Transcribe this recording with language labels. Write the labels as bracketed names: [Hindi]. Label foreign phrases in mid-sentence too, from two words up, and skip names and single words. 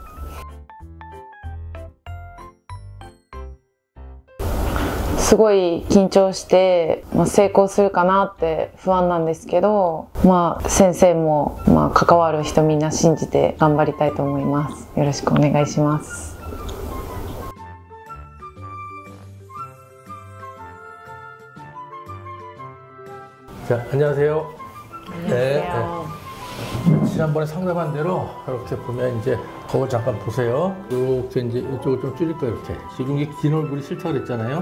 [Japanese] すごい緊張して、成功するかなって不安なんですけど、先生も、関わる人みんな信じて頑張りたいと思います。よろしくお願いします。 [Korean] 안녕하세요. 안녕하세요. 지난번에 상담한 대로 이렇게 보면 이제 거울 잠깐 보세요. 이렇게 이제 이쪽을 좀 줄일 거예요. 이렇게 지금 이게 긴 얼굴이 싫다 그랬잖아요.